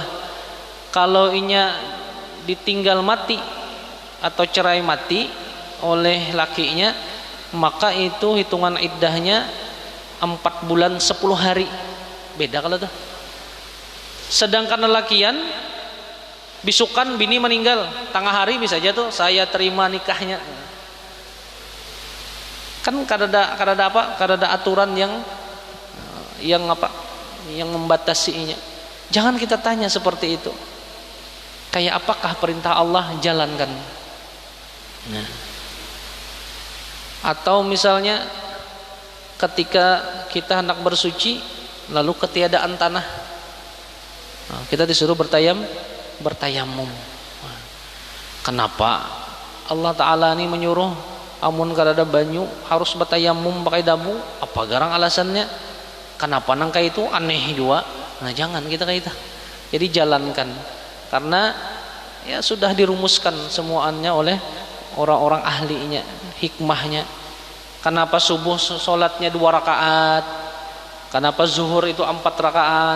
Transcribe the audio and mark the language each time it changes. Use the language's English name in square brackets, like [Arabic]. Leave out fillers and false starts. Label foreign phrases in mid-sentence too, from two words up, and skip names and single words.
[Banjar] Kalau inya ditinggal mati atau cerai mati oleh lakinya, maka itu hitungan iddahnya 4 bulan 10 hari. Beda kalau tuh. Sedangkan lelakian bisukan bini meninggal tengah hari bisa aja tuh saya terima nikahnya. Kan kada ada aturan yang membatasinya. [Indonesian] Jangan kita tanya seperti itu. Kayak apakah perintah Allah jalankan? Nah. Atau misalnya ketika kita hendak bersuci lalu ketiadaan tanah, kita disuruh bertayamum. [Banjar] Kenapa Allah Ta'ala ini menyuruh amun kada ada banyu harus bertayamum pakai dabu? Apa garang alasannya? Kenapa nangka itu aneh juga? [Indonesian] Nah jangan kita. Jadi jalankan, karena ya sudah dirumuskan semuanya oleh orang-orang ahlinya, hikmahnya. Kenapa subuh sholatnya 2 rakaat? Kenapa zuhur itu 4 rakaat?